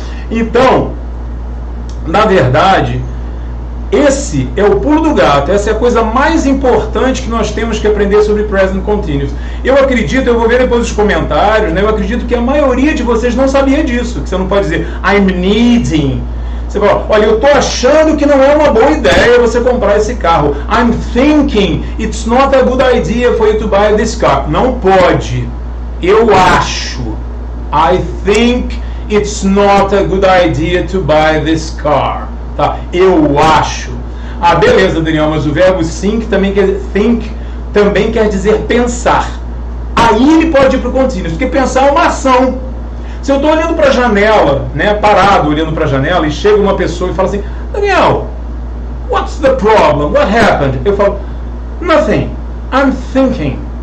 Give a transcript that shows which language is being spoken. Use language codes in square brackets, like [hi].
[pt] Então, na verdade, esse é o pulo do gato, essa é a coisa mais importante que nós temos que aprender sobre present continuous. Eu acredito, eu vou ver depois os comentários, né? Eu acredito que a maioria de vocês não sabia disso, que você não pode dizer [en] I'm needing. [pt] Você fala, olha, eu estou achando que não é uma boa ideia você comprar esse carro. [en] I'm thinking it's not a good idea for you to buy this car. [pt] Não pode. Eu acho. [en] I think it's not a good idea to buy this car. [pt] Tá? Eu acho. Beleza, Daniel, mas o verbo think também quer dizer pensar. Aí ele pode ir para o continuous, porque pensar é uma ação. Se eu estou olhando para a janela, né, parado olhando para a janela, e chega uma pessoa e fala assim, Daniel, [en] what's the problem? What happened? [pt] Eu falo, [en] nothing, I'm thinking.